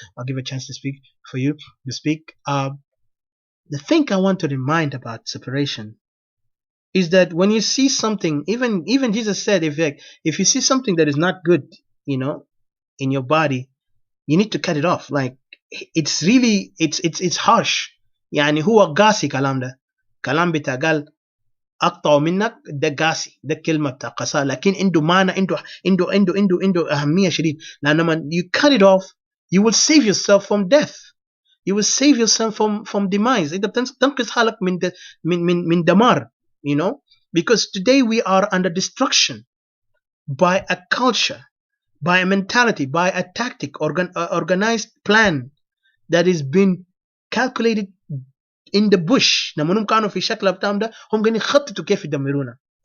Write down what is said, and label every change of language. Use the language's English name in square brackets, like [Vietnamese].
[English] I'll give a chance to speak for you to speak. The thing I want to remind about separation is that when you see something, even Jesus said, if you see something that is not good, in your body, you need to cut it off. Like it's really it's harsh. [Arabic] يعني هو قاسي كلام ده. كلام بتاع أقطع منك ده قاسي ده كلمة بتاع قساء لكن عنده معنى عنده أهمية شديد لأن [English] you cut it off you will save yourself from death, you will save yourself from demise. [Arabic] أنت بتنقذ حالك من دمار. [English] Because today we are under destruction by a culture, by a mentality, by a tactic, organized plan that is been calculated in the bush. [Arabic] لما كانوا في شكل بتاعهم ده هم قاعدين يخططوا كيف يدمرونا.